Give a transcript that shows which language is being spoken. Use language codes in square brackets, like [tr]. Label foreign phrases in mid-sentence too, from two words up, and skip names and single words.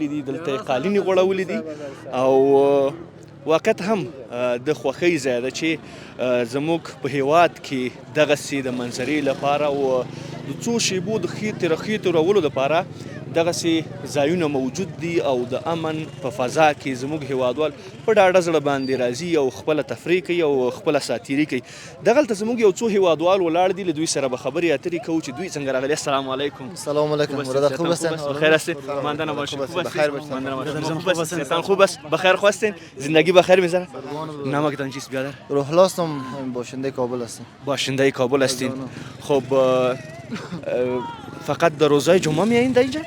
[ps] دي دلته یې قالینې غوړولي دي او واقعیت هم د خوښۍ ځای ده چې زموږ په هیواد کې دغسې د منظرې لپاره او د څو شېبو د ښې تېرولو لپاره دغسې ځایونه موجود دي او د امن په فضا کې زموږ هیوادوال په ډاډه زړه باندې راځي او خپله تفریح کوي او خپله ساتیري کوي. دغلته زموږ یو څو هیوادوال ولاړ دي، له دوی سره به خبرې اترې کوو چې دوی څنګه راغلي. [fa] السلام علیکم. سلام علیکم برادر، خوب هستین؟ بخیر هستین؟ ماندن باشین. خوب بخیر باشین. ماندن باشین. خوب هستین؟ ستان خوب است؟ بخیر خواستین؟ زندگی بخیر می‌گذره؟ نامتان چیست برادر؟ روح هستم، باشنده کابل هستم. باشنده کابل هستین. خب فقط در روزهای جمعه میایین در اینجا؟